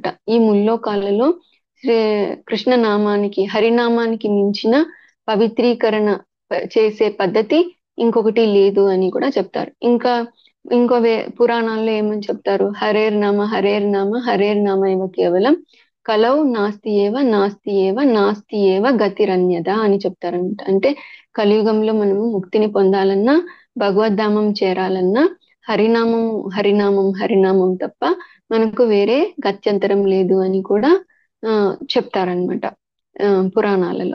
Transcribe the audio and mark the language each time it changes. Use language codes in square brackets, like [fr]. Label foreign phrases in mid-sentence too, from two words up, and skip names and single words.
[te] ఈ ముల్లోకాలలో కృష్ణ నామానికి, హరినామానికి మించిన పవిత్రీకరణ చేసే పద్ధతి ఇంకొకటి లేదు అని కూడా చెప్తారు. ఇంకా పురాణాల్లో ఏమని చెప్తారు? [sa] హరేర్ నామ ఇవ కేవలం కలౌ నాస్తి ఏవ నాస్తి ఏవ నాస్తి ఏవ గతిరన్యద [te] అని చెప్తారంట. అంటే కలియుగంలో మనము ముక్తిని పొందాలన్నా, భగవద్ధామం చేరాలన్నా హరినామం హరినామం హరినామం తప్ప మనకు వేరే గత్యంతరం లేదు అని కూడా చెప్తారనమాట పురాణాలలో.